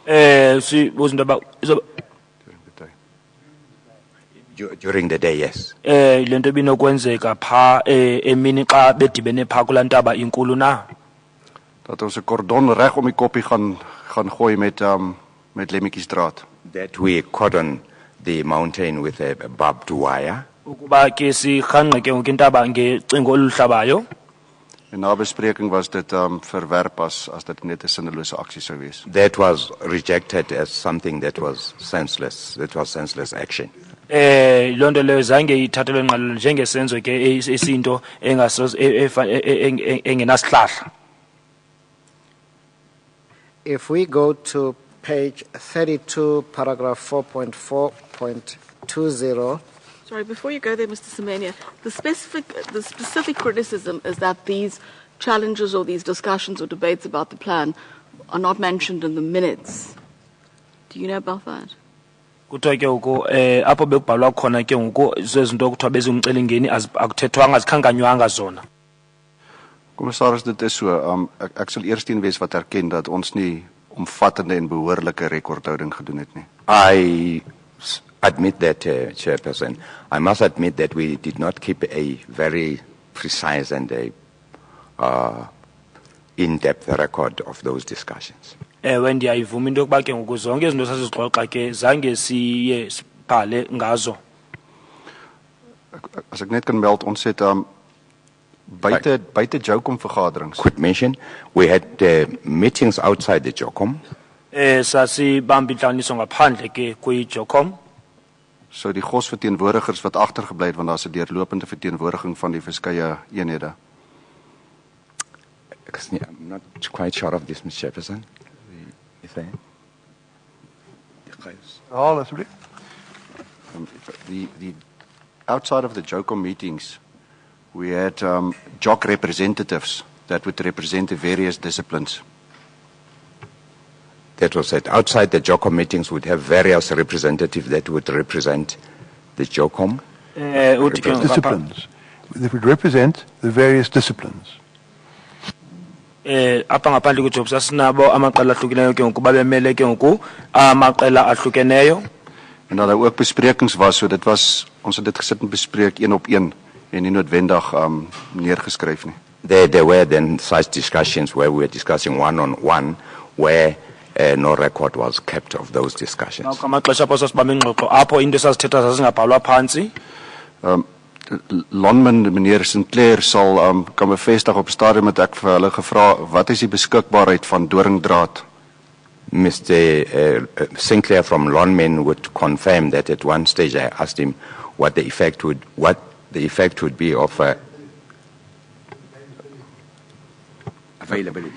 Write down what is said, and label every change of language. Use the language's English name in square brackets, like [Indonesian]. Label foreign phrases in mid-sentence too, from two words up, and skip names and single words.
[English] During the day, yes. [Xhosa] Lento binokwenzeka phaa emini xa bedibene phaa kulaa ntaba inkulu na. [Afrikaans] Dat ons 'n kordon reg om die koppie gaan gooi met lemmetjiesdraad. [English] That we cordon the mountain with a barbed wire. [Xhosa] Ukuba ke sirhanqe ke ngoku intaba ngecingo oluhlabayo. [Afrikaans] En na bespreking was dit verwerp as dit net 'n sinnelose aksie sou wees. [English] That was rejected as something that was senseless. That was senseless action. [Xhosa] Lonto leyo zange ithathelwe ngqalelo njengesenzo ke esinto engenasihlahla. [English] If we go to page 32, paragraph 4.4.20. Sorry, before you go there, Mr. Semenya, the specific criticism is that these challenges or these discussions or debates about the plan are not mentioned in the minutes. Do you know about that? [Xhosa] Kuthiwa ke ngoku apho bekubhalwa khona ke ngoku zezinto kuthiwa bezimcelingeni akuthethwanga azikhankanywanga zona. [Afrikaans] Commissaris, dit is so. Ek sal eers wees wat erken dat ons nie omvattende en behoorlike rekordhouding gedoen het nie. [English] I admit that, Chairperson. I must admit that we did not keep a very precise and in-depth record of those discussions. [Xhosa] Ndiyayivuma into yokuba ke ngoku zonke izinto sasizixoxa ke zange siye sibhale ngazo. [Afrikaans] As ek net kan meld, ons het buite JOCOM vergaderings. [English] Could mention we had meetings outside the JOCOM. [Xhosa] Sasibamba intlanganiso ngaphandle ke kwi-JOCOM. [Afrikaans] So die GOS verteenwoordigers wat agtergebly het want daar's 'n deurlopende verteenwoordiging van die verskeie eenhede. [English] I'm not quite sure of this, Mr. Chairperson. The outside of the JOCOM meetings, we had JOC representatives that would represent the various disciplines. That was it. Outside the JOCOM meetings, would have various representatives that would represent the JOCOM disciplines. They would represent the various disciplines. [Xhosa] Apha ngaphandle kwejob sasinabo amaqela ahlukeneyo ke ngoku babemele ke ngoku amaqela ahlukeneyo. [Afrikaans] En dat daar ook besprekings was, so dit was ons het dit gesit en bespreek een op een en nie noodwendig neergeskryf nie. [English] There were then such discussions where we were discussing one-on-one, where no record was kept of those discussions. [Xhosa] Amaxesha apho sasibambe ingxoxo apho into esazithetha zazingabhalwa phantsi. [Afrikaans] Landman meneer Sinclair sal kan bevestig op stadium het ek vir hulle gevra wat is die beskikbaarheid van doringdraad? [English] Mr. Sinclair from Longman would confirm that at one stage I asked him what the effect would be of availability.